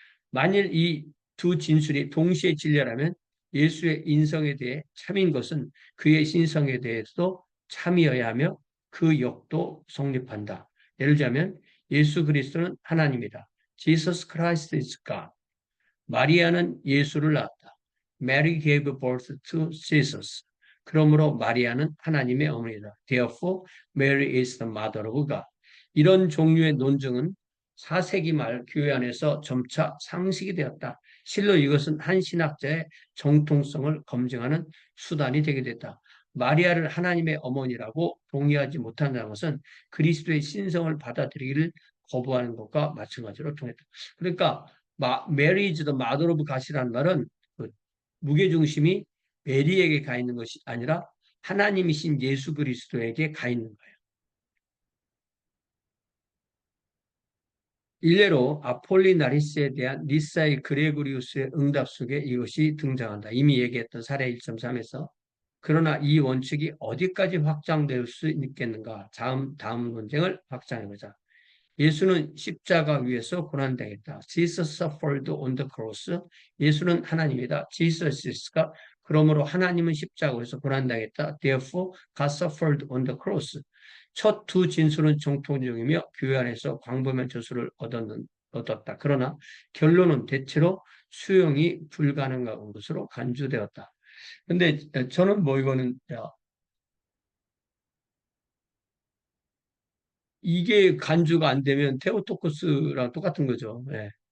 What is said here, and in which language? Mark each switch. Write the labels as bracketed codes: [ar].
[ko] 만일 이 두 진술이 동시에 진리라면 예수의 인성에 대해 참인 것은 그의 신성에 대해서도 참이어야 하며 그 역도 성립한다. 예를 들자면 예수 그리스도는 하나님이다. [en] Jesus Christ is God. [ko] 마리아는 예수를 낳았다. [en] Mary gave birth to Jesus. [ko] 그러므로 마리아는 하나님의 어머니다. [en] Therefore, Mary is the mother of God. [ko] 이런 종류의 논증은 4세기 말 교회 안에서 점차 상식이 되었다. 실로 이것은 한 신학자의 정통성을 검증하는 수단이 되게 됐다. 마리아를 하나님의 어머니라고 동의하지 못한다는 것은 그리스도의 신성을 받아들이기를 거부하는 것과 마찬가지로 통했다. 그러니까 메리 [en] is the mother of God [ko] 이라는 말은 그 무게중심이 메리에게 가 있는 것이 아니라 하나님이신 예수 그리스도에게 가 있는 거예요. 일례로 아폴리나리스에 대한 니사의 그레고리우스의 응답 속에 이것이 등장한다. 이미 얘기했던 사례 1.3에서. 그러나 이 원칙이 어디까지 확장될 수 있겠는가? 다음 논쟁을 확장해보자. 예수는 십자가 위에서 고난당했다. [en] Jesus suffered on the cross. [ko] 예수는 하나님이다. Jesus가 그러므로 하나님은 십자가 위에서 고난당했다. [en] Therefore, God suffered on the cross. [ko] 첫 두 진술은 정통적이며 교회 안에서 광범위한 저수를 얻었다. 그러나 결론은 대체로 수용이 불가능한 것으로 간주되었다. 근데 저는 뭐 이거는 이게 간주가 안 되면 테오토코스랑 똑같은 거죠. 예.